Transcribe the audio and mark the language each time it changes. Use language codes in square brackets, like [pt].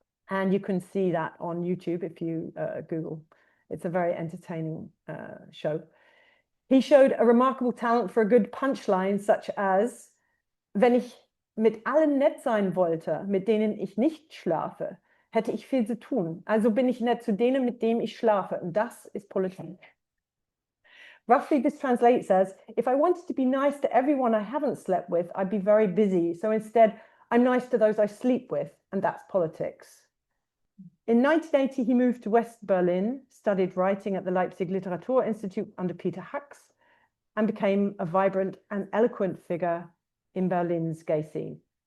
[en] And you can see that on YouTube if you Google. It's a very entertaining show. He showed a remarkable talent for a good punchline, such as, [de] wenn ich mit allen nett sein wollte, mit denen ich nicht schlafe, hätte ich viel zu tun. Also bin ich nett zu denen, mit denen ich schlafe. Und das ist Politik. [en] Roughly, this translates as, if I wanted to be nice to everyone I haven't slept with, I'd be very busy. So instead, I'm nice to those I sleep with, and that's politics. In 1980, he moved to West Berlin, studied writing at the Leipzig Literaturinstitut under Peter Hacks, and became a vibrant and eloquent figure in Berlin's gay scene.